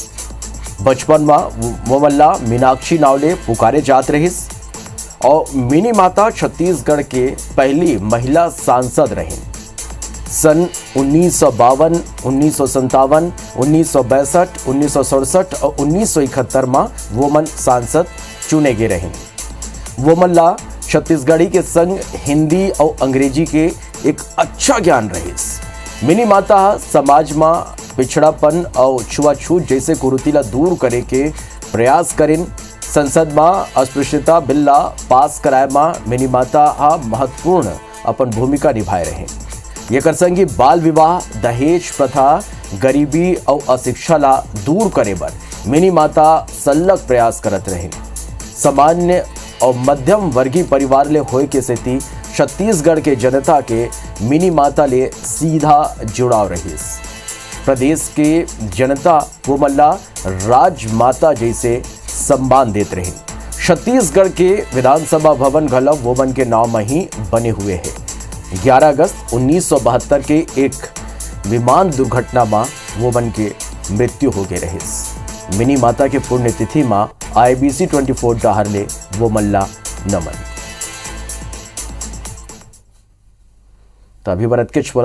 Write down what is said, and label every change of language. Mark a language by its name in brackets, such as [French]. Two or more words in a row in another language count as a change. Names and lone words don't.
[Chhattisgarhi] बचपन में मोमल्ला मीनाक्षी नावले पुकारे जात रहिस और मिनी माता छत्तीसगढ़ के पहली महिला सांसद रहीं। सन 1952, 1957, 1962, 1967 और 1971 में वोमन सांसद चुने गए रहीं। वोमल्ला छत्तीसगढ़ी के संग हिंदी और अंग्रेजी के एक अच्छा ज्ञान रहिस। मिनी माता समाज में पिछड़ापन और छुआछूत जैसे कुरीतिला दूर करे के प्रयास करें। संसद में अस्पृश्यता बिल पास कराए में मिनी माता महत्वपूर्ण अपन भूमिका निभाए रहे। ये संगी बाल विवाह, दहेज प्रथा, गरीबी और अशिक्षा ला दूर करे बर मिनी माता सल्लग प्रयास करत रहे। सामान्य और मध्यम वर्गीय परिवार ले होए के सेती छत्तीसगढ़ के जनता के मिनी माता ले सीधा जुड़ाव रहिस। प्रदेश के जनता वोमल्ला राजमाता जैसे सम्मान देते रहे। छत्तीसगढ़ के विधानसभा भवन घलव वोमन के नाम में ही बने हुए हैं। 11 अगस्त 1972 के एक विमान दुर्घटना में वोमन के मृत्यु हो गए रहे। मिनी माता के पुण्यतिथि में IBC 24 डहार ले वोमल्ला नमन। तभी भरत के बोला दो विदा।